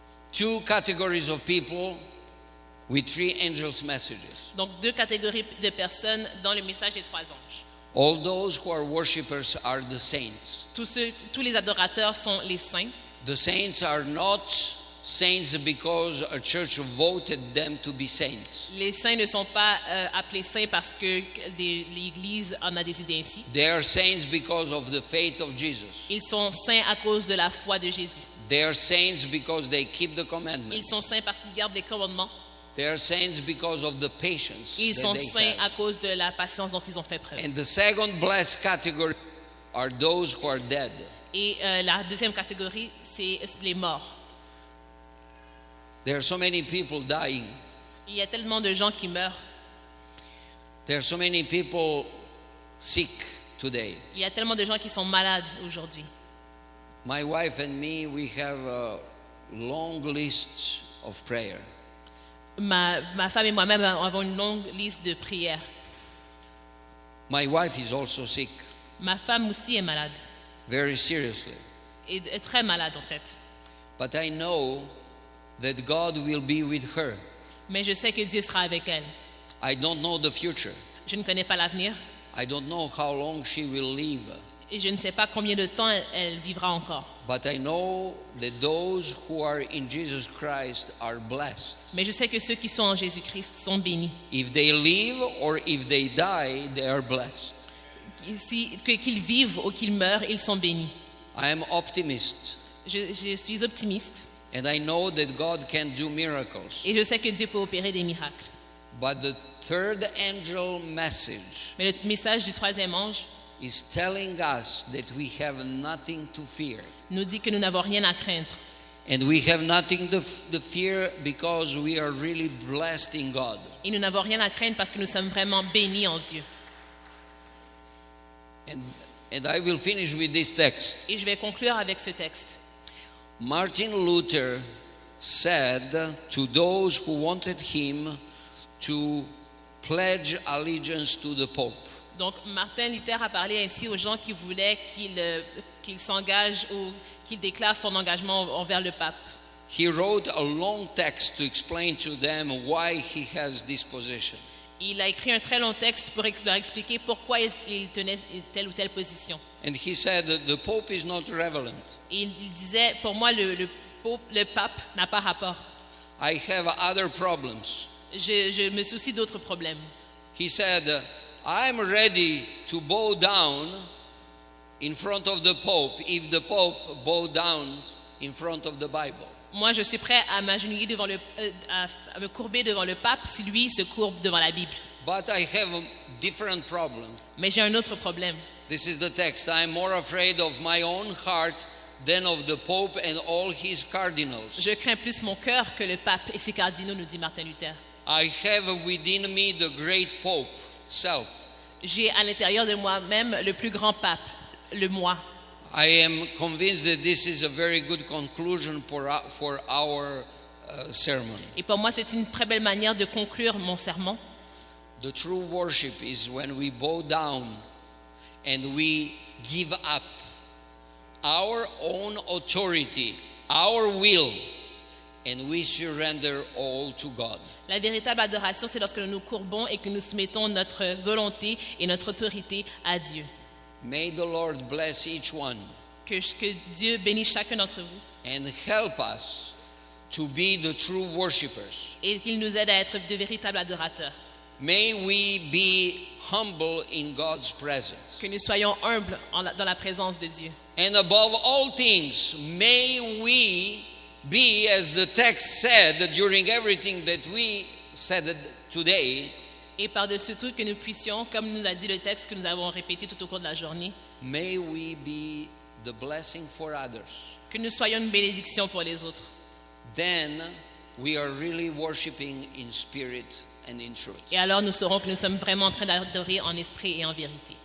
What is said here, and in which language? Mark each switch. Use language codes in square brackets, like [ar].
[en] Two categories of people with three angels' messages. [fr] Donc deux catégories de personnes dans le message des 3 anges. [en] All those who are worshippers are the saints. [fr] Tous les adorateurs sont les saints. [en] The saints are not saints because a church voted them to be saints. [fr] Les saints ne sont pas appelés saints parce que l'Église en a décidé ainsi. [en] They are saints because of the faith of Jesus. [fr] Ils sont saints à cause de la foi de Jésus. [en] They are saints because they keep the [fr] Ils [en] commandments. [fr] sont saints parce qu'ils gardent les commandements. [en] They are saints because of the patience [fr] Ils [en] that [fr] sont [en] they [fr] saints [en] have. [fr] à cause de la patience dont ils ont fait preuve. [en] And the second blessed category are those who are dead. [fr] Et la deuxième catégorie, c'est les morts. [en] There are so many people dying. [fr] Il y a tellement de gens qui meurent. [en] There are so many people sick today. [fr] Il y a tellement de gens qui sont malades aujourd'hui. [en] My wife and me, we have a long list of prayer. [fr] Ma femme et moi-même avons une longue liste de prières. [en] My wife is also sick. [fr] Ma femme aussi est malade, [en] very seriously. [fr] et est très malade en fait. [en] But I know that God will be with her. [fr] Mais je sais que Dieu sera avec elle. [en] I don't know the future. [fr] Je ne connais pas l'avenir [en] I don't know how long she will live. [fr] et je ne sais pas combien de temps elle vivra encore. [en] But I know that those who are in Jesus Christ are blessed. [fr] Mais je sais que ceux qui sont en Jésus-Christ sont bénis. [en] If they live or if they die, they are blessed. [fr] Qu'ils vivent ou qu'ils meurent, ils sont bénis. [en] I am optimist. [fr] Je suis optimiste [en] And I know that God can do miracles. [fr] et je sais que Dieu peut opérer des miracles. [en] But the third angel message [fr] Mais le message du troisième ange [en] is telling us that we have nothing to fear. [fr] nous dit que nous n'avons rien à craindre. [en] And we have nothing to fear because we are really blessed in God. [fr] Et nous n'avons rien à craindre parce que nous sommes vraiment bénis en Dieu. [en] And I will finish with this text. [fr] Et je vais conclure avec ce texte. [en] Martin Luther said to those who wanted him to pledge allegiance to the Pope. [fr] Donc Martin Luther a parlé ainsi aux gens qui voulaient qu'il s'engage ou qu'il déclare son engagement envers le pape. [en] He wrote a long text to explain to them why he has this position. [fr] Il a écrit un très long texte pour leur expliquer pourquoi il tenait telle ou telle position. [en] And he said that the Pope is not relevant. [fr] Et il disait, pour moi, le pape n'a pas rapport. [en] I have other problems. [fr] Je me soucie d'autres problèmes. [en] He said, I'm ready to bow down in front of the Pope if the Pope bow down in front of the Bible. [fr] Moi, je suis prêt à m'agenouiller à me courber devant le pape si lui se courbe devant la Bible. [en] But I have a different problem. [fr] Mais j'ai un autre problème. [en] This is the text. I am more afraid of my own heart than of the Pope and all his cardinals. [fr] Je crains plus mon cœur que le pape et ses cardinaux, nous dit Martin Luther. [en] I have within me the great Pope, self. [fr] J'ai à l'intérieur de moi-même le plus grand pape, le moi. [en] I am convinced that this is a very good conclusion for our sermon. [fr] Et pour moi, c'est une très belle manière de conclure mon sermon. [en] The true worship is when we bow down and we give up our own authority, our will, and we surrender all to God. [fr] La véritable adoration, c'est lorsque nous nous courbons et que nous soumettons notre volonté et notre autorité à Dieu. [en] May the Lord bless each one [fr] Que Dieu bénisse chacun d'entre vous [en] and help us to be the true worshipers. [fr] et qu'il nous aide à être de véritables adorateurs. [en] May we be humble in God's presence. [fr] Que nous soyons humbles dans la présence de Dieu. [en] And above all things, may we be, as the text said during everything that we said today, [fr] Et par-dessus tout, que nous puissions, comme nous l'a dit le texte que nous avons répété tout au cours de la journée, [en] may we be the blessing for others. [fr] que nous soyons une bénédiction pour les autres. [en] Then we are really worshiping in spirit and in truth. [fr] Et alors nous saurons que nous sommes vraiment en train d'adorer en esprit et en vérité.